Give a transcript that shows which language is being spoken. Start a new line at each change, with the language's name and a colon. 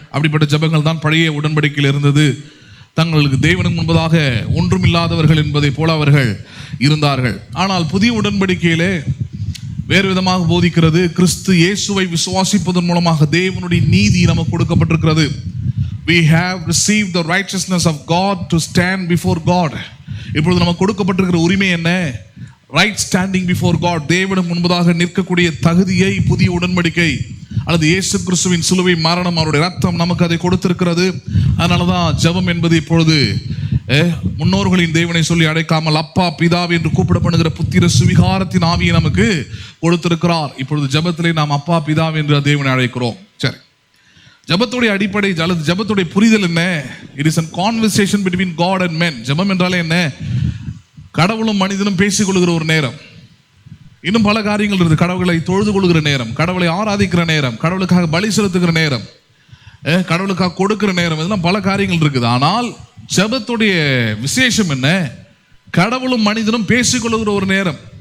Tamil: அப்படிப்பட்ட ஜெபங்கள் தான் பழைய உடன்படிக்கையில் இருந்தது. தங்களுக்கு தேவனுக்கு முன்பதாக ஒன்றுமில்லாதவர்கள் என்பதை போல அவர்கள் இருந்தார்கள். ஆனால் புதிய உடன்படிக்கையிலே வேறு விதமாக போதிக்கிறது. கிறிஸ்து இயேசுவை விசுவாசிப்பதன் மூலமாக தேவனுடைய நீதி நமக்கு கொடுக்கப்பட்டிருக்கிறது.
English: We have received the righteousness of God to stand before God.
Tamil: இப்பொழுது நமக்கு கொடுக்கப்பட்டிருக்கிற உரிமை என்ன?
English: right standing before God,
Tamil: தேவனுக்கு முன்பதாக நிற்கக்கூடிய தகுதியை புதிய உடன்படிக்கை அல்லது இயேசு கிறிஸ்துவின் சிலுவை மரணம், அவருடைய ரத்தம் நமக்கு அதை கொடுத்திருக்கிறது. அதனாலதான் ஜெபம் என்பது இப்பொழுது முன்னோர்களின் தேவனை சொல்லி அழைக்காமல் அப்பா பிதாவி என்று கூப்பிடப்படுகிற புத்திர சுவிகாரத்தின் ஆவியை நமக்கு கொடுத்திருக்கிறார். இப்பொழுது ஜெபத்திலே நாம் அப்பா பிதாவி என்று தேவனை அழைக்கிறோம். சரி, ஜெபத்துடைய அடிப்படை அல்லது ஜெபத்துடைய புரிதல் என்ன?
English: It is a conversation between God and men.
Tamil: ஜெபம் என்றாலே என்ன? கடவுளும் மனிதனும் பேசிக்கொள்கிற ஒரு நேரம். இன்னும் பல காரியங்கள் இருக்குது. கடவுளை தொழுது கொள்கிற நேரம், கடவுளை ஆராதிக்கிற நேரம், கடவுளுக்காக பலி செலுத்துகிற நேரம், கடவுளுக்காக கொடுக்கிற நேரம், இதெல்லாம் பல காரியங்கள் இருக்குது. ஆனால் ஜெபத்துடைய விசேஷம் என்ன? கடவுளும் மனிதனும் பேசிக்கொள்கிற ஒரு நேரம்.